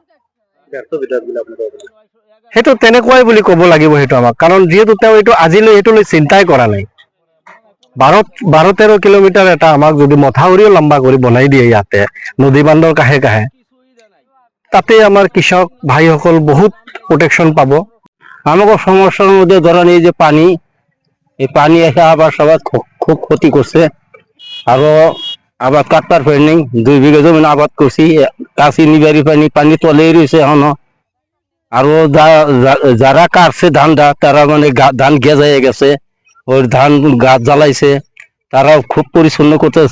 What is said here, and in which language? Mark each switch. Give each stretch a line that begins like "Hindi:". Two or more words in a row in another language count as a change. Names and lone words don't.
Assamese: সেইটো তেনেকুৱাই বুলি ক'ব লাগিব সেইটো আমাক, কাৰণ যিহেতু তেওঁ এইটো আজিলৈ এইটোলৈ চিন্তাই কৰা নাই। 12-13 কিলোমিটাৰ এটা আমাক যদি মথাউৰিও লম্বা কৰি বনাই দিয়ে ইয়াতে নদী বান্ধৰ কাষে কাষে, তাতে আমার কৃষক ভাইসকল বহুত প্রোটেকশন পাবো।
Bangla: আমাকে সমস্যার মধ্যে ধরেন এই যে পানি, এই পানি এসে আবার সবার খুব ক্ষতি করছে। আরো আবার কাটবার পানি নেই, 2 বিঘা জমি আবাদ করছি, কাশি নিবারি পানি তলেই রয়েছে এখনো। আরো যারা কাটছে ধানটা তারা মানে ধান গেজাইয়ে গেছে, ওই ধান গাছ জ্বালাইছে, তারাও খুব পরিচ্ছন্ন করতেছে।